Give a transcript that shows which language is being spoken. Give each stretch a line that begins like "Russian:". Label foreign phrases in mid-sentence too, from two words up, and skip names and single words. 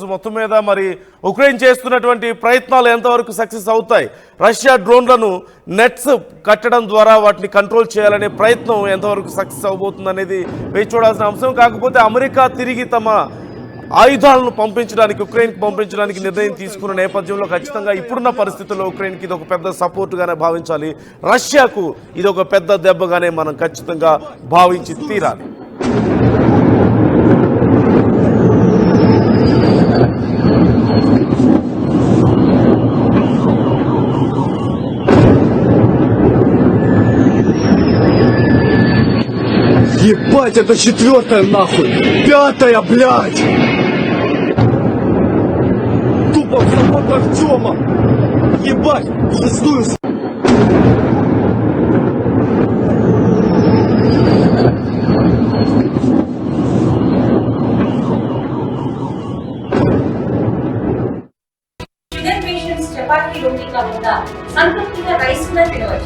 Telugu: మొత్తం మీద మరి ఉక్రెయిన్ చేస్తున్నటువంటి ప్రయత్నాలు ఎంతవరకు సక్సెస్ అవుతాయి, రష్యా డ్రోన్లను నెట్స్ కట్టడం ద్వారా వాటిని కంట్రోల్ చేయాలనే ప్రయత్నం ఎంతవరకు సక్సెస్ అవబోతుంది అనేది వేచి చూడాల్సిన అంశం. కాకపోతే అమెరికా తిరిగి తమ ఆయుధాలను పంపించడానికి ఉక్రెయిన్కి పంపించడానికి నిర్ణయం తీసుకున్న నేపథ్యంలో ఖచ్చితంగా ఇప్పుడున్న పరిస్థితుల్లో ఉక్రెయిన్కి ఇది ఒక పెద్ద సపోర్టుగానే భావించాలి. రష్యాకు ఇది ఒక పెద్ద దెబ్బగానే మనం ఖచ్చితంగా భావించి తీరాలి.
Russian: Ебать, это 4-я нахуй! 5-я, блядь! Тупо в завод Артема! Ебать, пиздую,
English: sugar patients
Telugu: చపాతీ రోటీ కాకుండా సంతృప్తిగా రైస్ కూడా తినవచ్చు.